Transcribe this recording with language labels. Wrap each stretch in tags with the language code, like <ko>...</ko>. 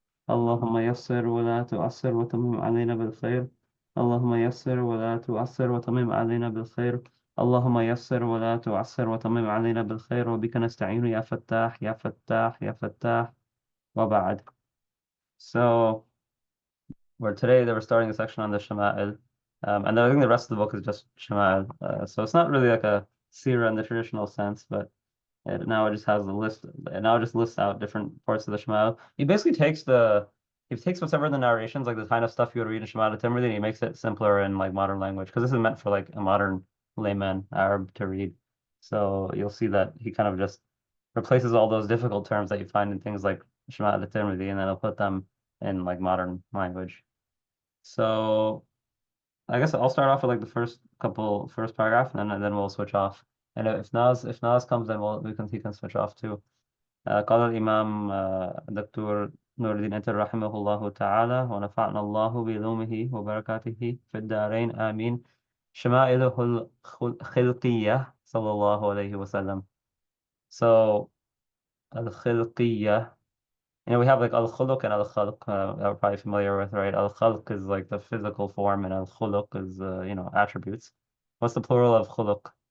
<ar>اللهم يسر ولا تعسر وتمم علينا بالخير. اللهم يسر ولا تعسر وتمم علينا بالخير. اللهم يسر ولا تعسر وتمم علينا بالخير وبك نستعين يا فتاح يا فتاح يا فتاح وبعد.</ar> <en>So today they were starting a section on the Shama'il, and then I think the rest of the book is just Shama'il. So it's not really like a seerah in the traditional sense, but now it just has a list. And now it just lists out different parts of the Shema. He takes whatever in the narrations, like the kind of stuff you would read in Shema Timothy, and he makes it simpler in like modern language because this is meant for like a modern layman Arab to read. So you'll see that he kind of just replaces all those difficult terms that you find in things like Shema Timothy, and then he'll put them in like modern language. So I guess I'll start off with like the first paragraph, and then we'll switch off. And if Naz comes, then he can switch off too.</en> <ar>قال الإمام الدكتور نور الدين أنتر رحمه الله تعالى ونفعنا الله بعلومه وبركاته في الدارين آمين. شمائله الخلقية صلى الله عليه وسلم.</ar> <en>So الخلقية, we have like al-khuluq and al-khalq that we're probably familiar with, right? Al-khalq is like the physical form, and al-khuluq is attributes. What's the plural of khuluq?</en>